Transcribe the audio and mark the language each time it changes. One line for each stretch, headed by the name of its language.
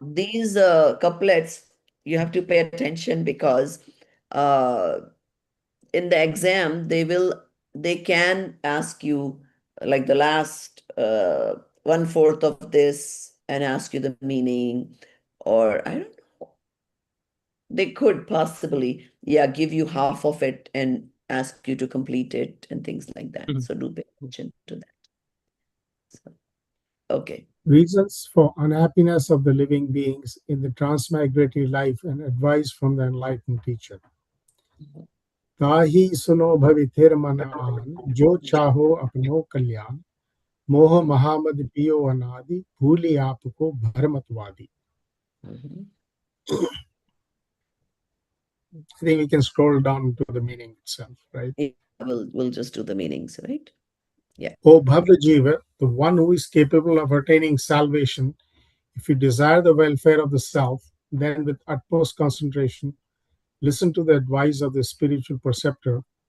English: these couplets, you have to pay attention because uh, in the exam they can ask you like the last 1/4 of this and ask you the meaning, or I don't know, they could possibly, yeah, give you half of it and ask you to complete it and things like that. Mhm. So do pay attention to that. So, okay. Reasons for unhappiness of the living beings in the transmigratory life and advice from the enlightened teacher.
Hindi: ताहि सुनो भविथिर मन आन जो चाहो अपनो कल्याण मोह महामद पियो अनादि भूली आपको भरमतवादी. Mhm.
English: I think we can scroll down to the meaning itself, right? Yeah, we'll just do the meanings, right? Yeah. O Bhavya Jiva, the one who is capable of attaining salvation, if you desire the welfare of the self, then with utmost concentration, listen to the advice of the spiritual preceptor.